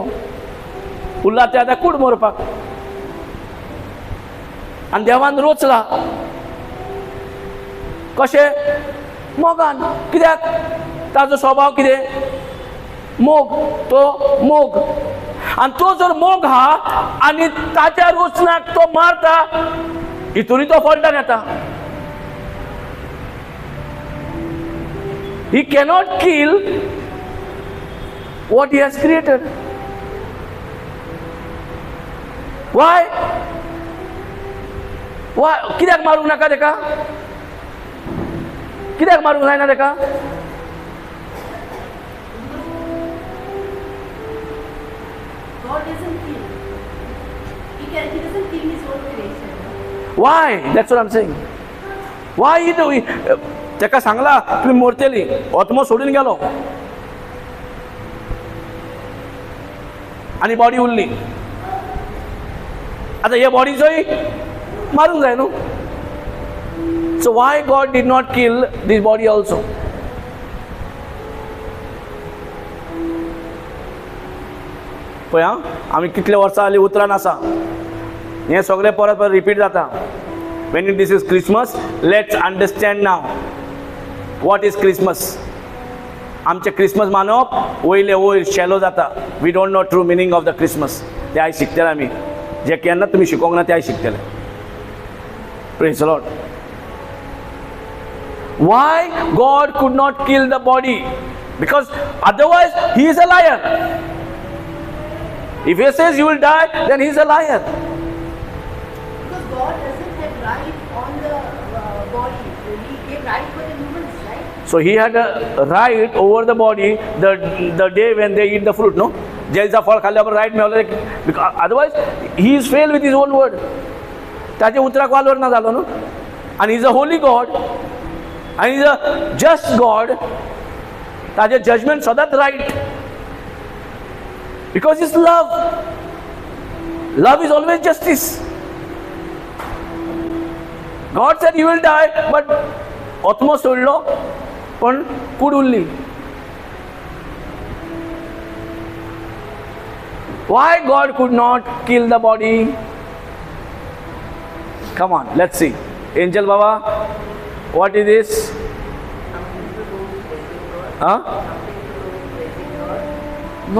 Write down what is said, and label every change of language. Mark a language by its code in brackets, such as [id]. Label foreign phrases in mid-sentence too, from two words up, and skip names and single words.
[kok] उरला ते आतां कूड मरपाक. आनी देवान रोचला कशें? मोगान. कित्याक? ताजो स्वभाव कितें? मोग. तो मोग. आनी तो जर मोग हा आनी ताच्या रोचनाक तो मारता हितूनय तो फॉल्टान येता. [en] He cannot kill what he has created. Why? Why? [kok] कित्याक मारूंक नाका तेका? कित्याक मारूंक जायना तेका? [en] God doesn't kill. He doesn't kill his own creation. Why? That's what I'm saying. Why he do? [kok] तेका सांगला तुम्ही मोरतेली, आत्मो सोडून गेलो आणि बॉडी उरली. आता हे बॉडीचोय मारूंक जाय न्हू. [en] so why God did not kill this body also? [kok] पळय आमी कितले वर्सां जालीं उतरान आसा. हें सगळें परत परत रिपीट जाता. [en] When this is Christmas, let's understand now what is Christmas. [kok] आमचे क्रिसमस मानप वयले वयर शेलो जाता. [en] we don't know true meaning of the Christmas. [kok] ते आयज शिकतले आमी. जे केन्ना तुमी शिकोवंक ना ते आयज शिकतले. [en] praise the Lord. Why God could not kill the body? Because otherwise he is a liar. If he says you will die, then he is a liar. Because God doesn't have right on the body. He gave right for the humans, right? So he had a right over the body the day when they eat the fruit, no? [kok] जेलचा फळ खाल्ल्यावर राईट मिळवलं. [en] otherwise he is fail with his own word. [kok] त्याच्या उतराक वालोर ना झालो न्हू. आणि [en] is a holy God [kok] आणि [en] is a just God. [kok] ताजे जजमेंट सदांच राईट. [en] because is love. love is always justice. God said you will die, but [kok] आत्मो सोडलो पण कूड उरली. [en] Why God could not kill the body? Come on, let's see. Angel Baba, what is this? Huh? No.